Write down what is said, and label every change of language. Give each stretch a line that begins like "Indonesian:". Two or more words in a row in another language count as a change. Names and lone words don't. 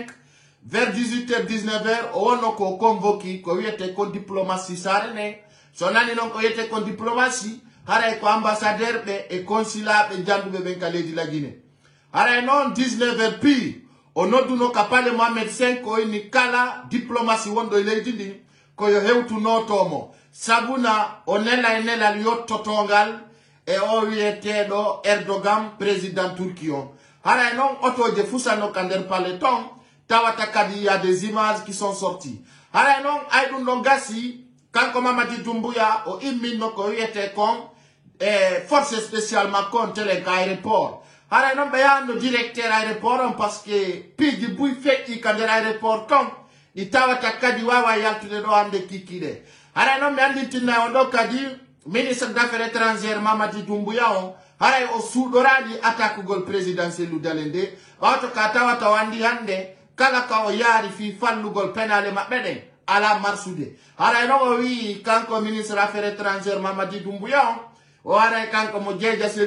French: vers 18h 19h
Fula: o wonno ko convoqué ko wiyete kon diplomatie sare ne so nani noon ko wiyete kon diplomatie haray ko ambassadeur ɓe e consulat ɓe janduɓe ɓen ka leydi la Guinée haray noon 19h pile o nodduno ka palais Mohamed V o inni kala diplomatie wonɗo e leydi ndin koyo hewtunotomo sabuna o nela e nelal yottotongal e o wiyeteɗo Erdogan président Turquie on haray noon otoje fusano ka nder palais ton tawata kadi
French: y a des images qui sont sorties
Fula: haray noon ay ɗum ɗon gasi kanko Mamadi Doumbouya o imminno ko wiyete kon
French: force spéciale
Fula: makko on telen ka aéroport haray noon ɓe yahanno
French: directeur aéroport
Fula: on
French: par ce que
Fula: piiji buy feƴƴi ka nder aéroport ton ɗi tawata kadi wawa yaltude ɗo hande kikkiɗe haray noon ɓe andintinna on ɗo kadi
French: ministre d' affaires étrangére
Fula: Mamadi Doumbouya on haray o suuɗorani attaquegol présidentiel dale nde ɓawto ka tawata o andi hande kala ka o yaari fi fallugol penale maɓɓe ɗen ala marsude haray noon o wi kanko
French: ministre affaires étrangére
Fula: Mamadi Doumbouya on o haray kanko mo jeeja sellu